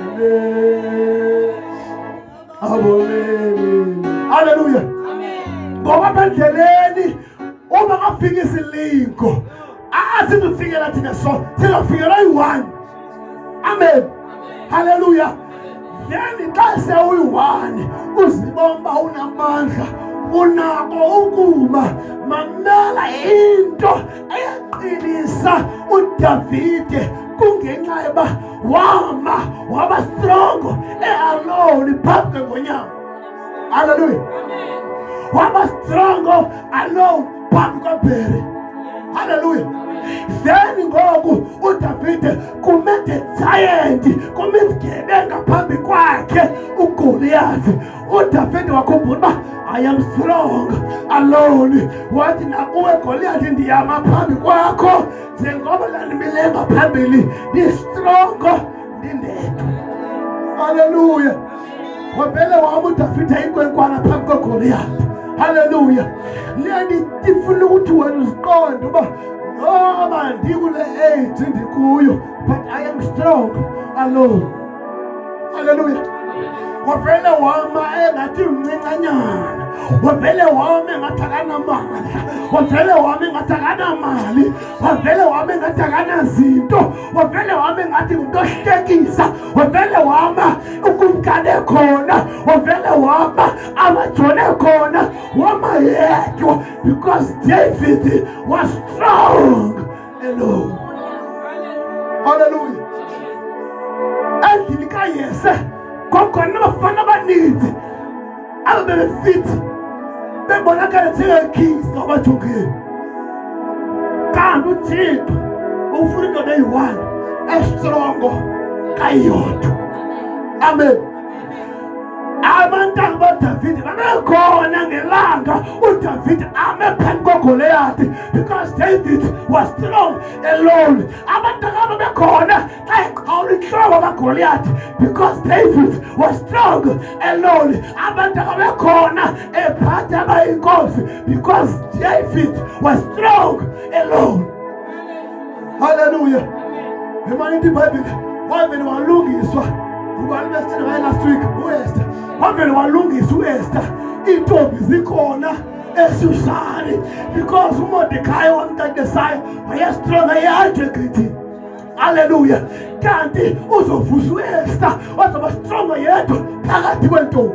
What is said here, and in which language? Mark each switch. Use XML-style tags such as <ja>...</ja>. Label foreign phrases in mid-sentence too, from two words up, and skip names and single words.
<xh>Hallelujah. Ngoba bendleleni uma kafika isilingo asizufikela thina so sizofikela yi-1. Amen. Hallelujah. Then xa sewuyi-1 uzibomba unamandla unako ukuma mamela into eyaqinisa uDavide kungenxa yoba waba</xh> <en>strong alone</en> <xh>phambi kwenyama. Hallelujah. Waba</xh> <en>strong alone</en> <xh>phambi kwaBheri. Hallelujah. Then ngoku uDavide kumete giant, kumisigebenga phambi kwakhe uGoliath. uDavide wakhumbula</xh> <en>I am strong alone.</en> <xh>Wathi nakuwe Goliath ndiyama phambi kwakho njengoba ndimilenga phambili ndi strong ndindedwa. Hallelujah. Wabele wami uDavide inkwenkwana phambi kwaGoliath. Hallelujah. Leni tifuna ukuthi wena uziqonde uba noma ndikule age ndikuyo</xh> <en>but I am strong alone.</en> <xh>Hallelujah. Wavele wama engathi mncincanyana, wavele wama engathi akanamali, wavele wama engathi akanamali, wavele wama engathi akanazinto, wavele wama engathi umuntu ohlekisa, wavele wama ukumkane khona, wavele wama amajone khona, wama yedwa</xh> <en>because David was strong alone.</en> <xh>Hallelujah. Endlini kaYese kokhona abafana abaninzi ababefit bebonakala njengekings ngabajongeni, kanti uThixo ufuna indoda eyi-one estrongo kayodwa. Amen. Abantwana baDavide babekhona ngelanga uDavide ame phambi kwaGoliath</xh> <en>because David was strong alone.</en> <xh>Abantwana babekhona xa eqhawula intloko kaGoliath</xh> <en>because David was strong alone.</en> <xh>Abantwana babekhona ephatha abayinkosi</xh> <en>because David was strong alone.</en> <xh>Hallelujah. Imani iBhayibhile wavele walungiswa ubani besithini ngaye</xh> <en>last week</en> <xh>uEsther. Wavele walungisa uEsther intombi zikhona eShushani because uMordekhai wamqeqesayo wayestrong ayeintegrity. Hallelujah. Kanti uzovusa uEsther wazoba strong yedwa phakathi kwentombi.</xh>